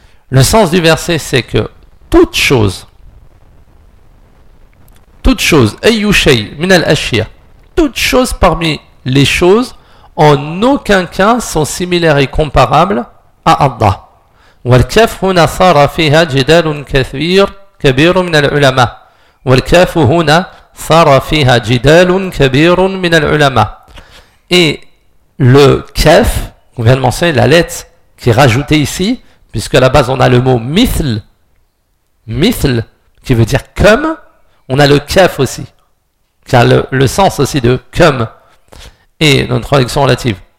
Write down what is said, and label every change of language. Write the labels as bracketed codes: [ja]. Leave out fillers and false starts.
[fr] Le sens du verset c'est que toute chose [ar] أي شيء من الأشياء, [fr] toute chose parmi les choses en aucun cas sont similaires et comparables à Allah. [ar] والكاف هنا صار فيها جدال كثير كبير من العلماء. والكاف هنا Sara fiha jidalun kabirun min al ulama. [fr] Et le kef, on vient de mentionner la lettre qui est rajoutée ici, puisque à la base on a le mot mithl, mithl qui veut dire comme, on a le kef aussi, qui a le sens aussi de comme, et notre traduction relative.